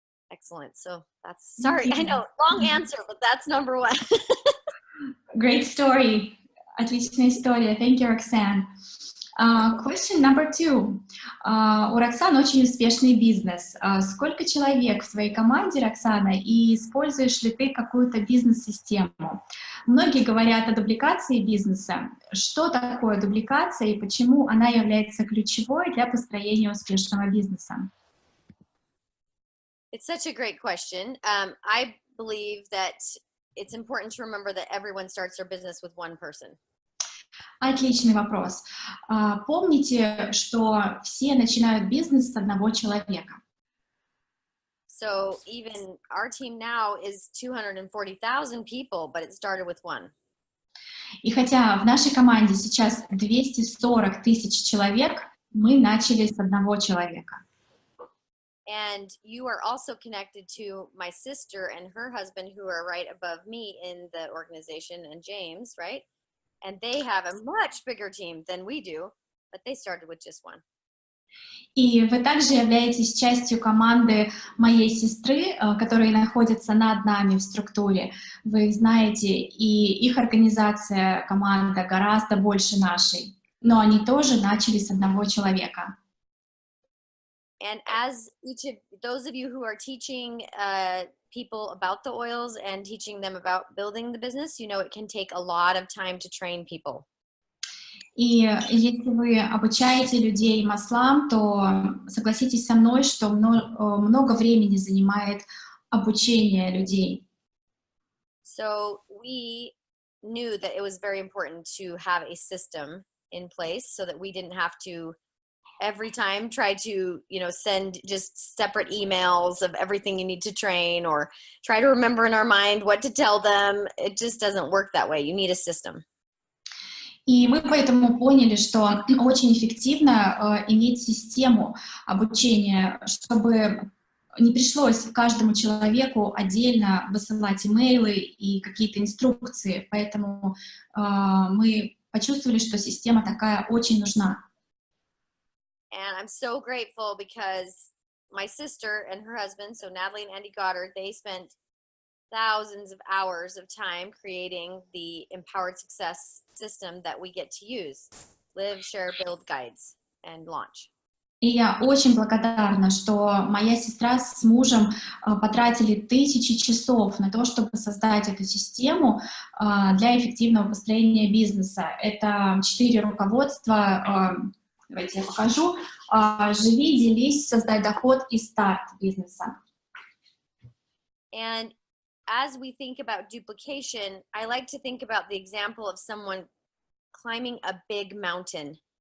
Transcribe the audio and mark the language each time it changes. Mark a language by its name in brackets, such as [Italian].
[English] Excellent. So that's, sorry, I know, long answer, but that's number one. Great story. [Russian] Отличная история. [English] Thank you, Roxanne. Question number 2. [Russian] У Роксаны очень успешный бизнес. Сколько человек в твоей команде, Роксана, и используешь ли ты какую-то бизнес-систему? Многие говорят о дубликации бизнеса. Что такое дубликация и почему она является ключевой для построения успешного бизнеса? [English] It's such a great question. I believe that it's important to remember that everyone starts their business with one person. [Russian] Отличный вопрос. Помните, что все начинают бизнес с одного человека. [English] So even our team now is 240,000 people, but it started with one. [Russian] И хотя в нашей команде сейчас 240 тысяч человек, мы начали с одного человека. [English] And you are also connected to my sister and her husband, who are right above me in the organization, and James, right? And they have a much bigger team than we do, but they started with just one. [Russian] И вы также являетесь частью команды моей сестры, которые находятся над нами в структуре. Вы их знаете, и их организация, команда гораздо больше нашей. Но они тоже начали с одного человека. [English] And as each of those of you who are teaching people about the oils and teaching them about building the business, you know it can take a lot of time to train people. [Russian] И если вы обучаете людей маслам, то согласитесь со мной, что много времени занимает обучение людей. [English] So we knew that it was very important to have a system in place so that we didn't have to every time try to, send just separate emails of everything you need to train or try to remember in our mind what to tell them. It just doesn't work that way. You need a system. [Russian] И мы поэтому поняли, что очень эффективно иметь систему обучения, чтобы не пришлось каждому человеку отдельно высылать имейлы и какие-то инструкции. Поэтому мы почувствовали, что система такая очень нужна. [English] And I'm so grateful because my sister and her husband, so Natalie and Andy Goddard, they spent thousands of hours of time creating the empowered success system that we get to use. Live, share, build guides and launch. [Russian] И я очень благодарна, что моя сестра с мужем потратили тысячи часов на то, чтобы создать эту систему для эффективного построения бизнеса. Это 4 руководства. Давайте я покажу. Живи, делись, создай доход и старт бизнеса. [English] And as we think about duplication, I like to think about the example of someone climbing a big mountain.